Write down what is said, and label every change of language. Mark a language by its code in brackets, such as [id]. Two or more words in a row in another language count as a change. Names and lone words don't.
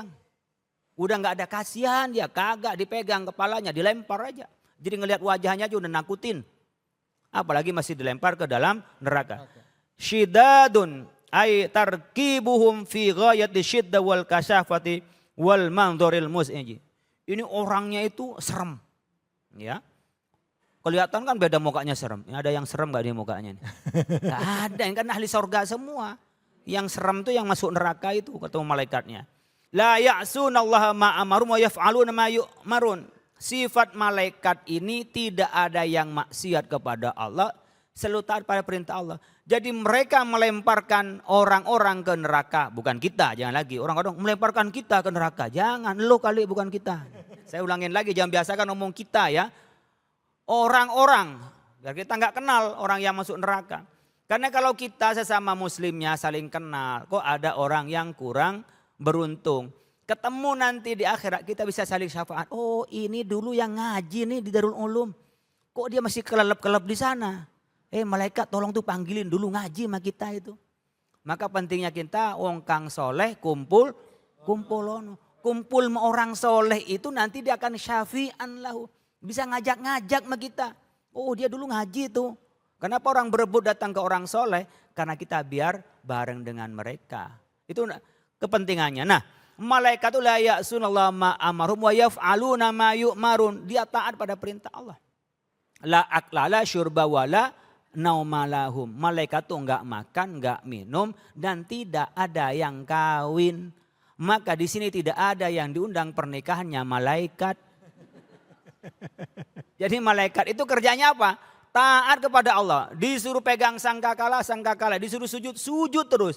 [id] Udah nggak ada kasihan, dia kagak dipegang kepalanya, dilempar aja. Jadi ngelihat wajahnya aja udah nakutin. Apalagi masih dilempar ke dalam neraka. [ar] شداد أي تركيبهم في غاية الشدة والكثافة والمنظر المزعج. [id] Ini orangnya itu serem. Ya. Kelihatan kan beda mukanya serem. Ada yang serem gak di mukanya? Gak ada, yang kan ahli sorga semua. Yang serem tuh yang masuk neraka itu ketemu malaikatnya. [ar] لا يعصون الله ما أمرهم ويفعلون ما يؤمرون. [id] Sifat malaikat ini tidak ada yang maksiat kepada Allah, selalu taat pada perintah Allah. Jadi mereka melemparkan orang-orang ke neraka, bukan kita, jangan lagi. Orang-orang melemparkan kita ke neraka, jangan, lo kali bukan kita. Saya ulangin lagi, jangan biasakan ngomong kita ya. Orang-orang, biar kita nggak kenal orang yang masuk neraka. Karena kalau kita sesama muslimnya saling kenal, kok ada orang yang kurang beruntung. Ketemu nanti di akhirat kita bisa saling syafaat. Oh ini dulu yang ngaji nih di Darul Ulum. Kok dia masih kelelep-kelelep di sana. Malaikat tolong tuh panggilin dulu ngaji sama kita itu. Maka pentingnya kita [jv] wong kang soleh [id] kumpul sama orang soleh itu nanti dia akan [ar] شافعا له. [id] Bisa ngajak-ngajak sama kita. Oh dia dulu ngaji tuh. Kenapa orang berebut datang ke orang soleh? Karena kita biar bareng dengan mereka. Itu kepentingannya. Nah malaikat itu [ar] لا يعصون الله ما أمرهم ويفعلون ما يؤمرون. [id] Dia taat pada perintah Allah. [ar] لا أكل لا شرب ولا نوم لهم. [id] Malaikat itu enggak makan, enggak minum dan tidak ada yang kawin. Maka di sini tidak ada yang diundang pernikahannya malaikat. Jadi malaikat itu kerjanya apa? Taat kepada Allah. Disuruh pegang sangkakala, disuruh sujud terus.